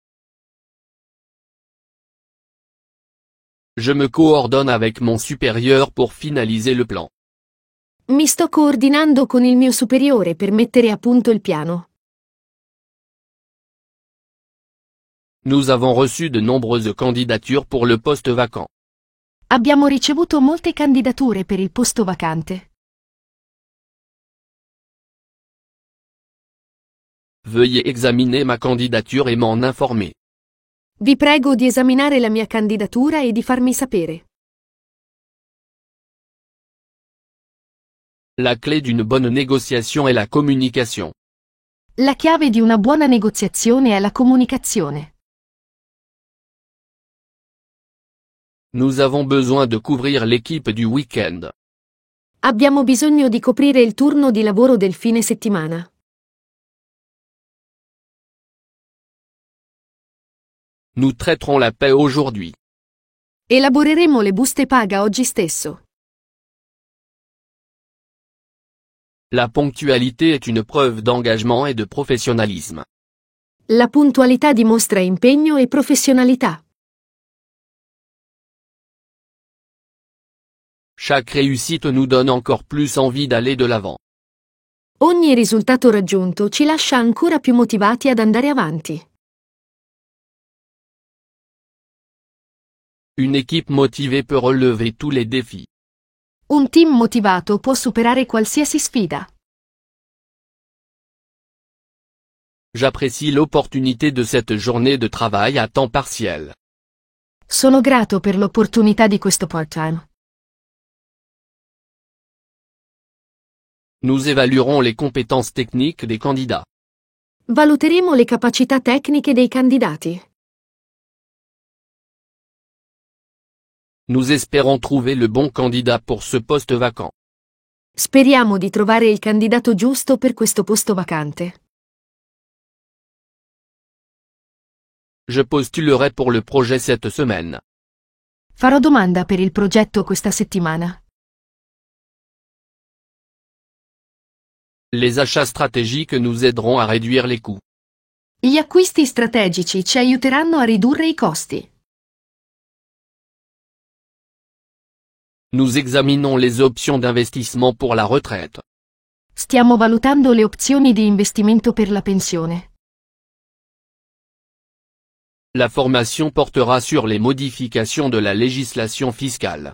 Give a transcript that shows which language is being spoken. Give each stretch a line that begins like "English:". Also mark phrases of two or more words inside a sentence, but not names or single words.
French: Je me coordonne avec mon supérieur pour finaliser le plan.
Italian: Mi sto coordinando con il mio superiore per mettere a punto il piano.
French: Nous avons reçu de nombreuses candidatures pour le poste vacant.
Italian: Abbiamo ricevuto molte candidature per il posto vacante.
French: Veuillez examiner ma candidature et m'en informer.
Italian: Vi prego di esaminare la mia candidatura e di farmi sapere.
French: La clé d'une bonne négociation est la communication.
Italian: La chiave di una buona negoziazione è la comunicazione.
French: Nous avons besoin de couvrir l'équipe du week-end.
Italian: Abbiamo bisogno di coprire il turno di lavoro del fine settimana.
French: Nous traiterons la paie aujourd'hui.
Italian: Elaboreremo le buste paga oggi stesso.
French: La ponctualité est une preuve d'engagement et de professionnalisme.
Italian: La puntualità dimostra impegno e professionalità.
French: Chaque réussite nous donne encore plus envie d'aller de l'avant.
Italian: Ogni risultato raggiunto ci lascia ancora più motivati ad andare avanti.
French: Une équipe motivée peut relever tous les défis.
Italian: Un team motivato può superare qualsiasi sfida.
French: J'apprécie l'opportunité de cette journée de travail à temps partiel.
Italian: Sono grato per l'opportunità di questo part-time.
French: Nous évaluerons les compétences techniques des candidats.
Italian: Valuteremo le capacità tecniche dei candidati.
French: Nous espérons trouver le bon candidat pour ce poste vacant.
Italian: Speriamo di trovare il candidato giusto per questo posto vacante.
French: Je postulerai pour le projet cette semaine.
Italian: Farò domanda per il progetto questa settimana.
French: Les achats stratégiques nous aideront à réduire les coûts.
Italian: Gli acquisti strategici ci aiuteranno a ridurre i costi.
French: Nous examinons les options d'investissement pour la retraite.
Italian: Stiamo valutando le opzioni di investimento per la pensione.
French: La formation portera sur les modifications de la législation fiscale.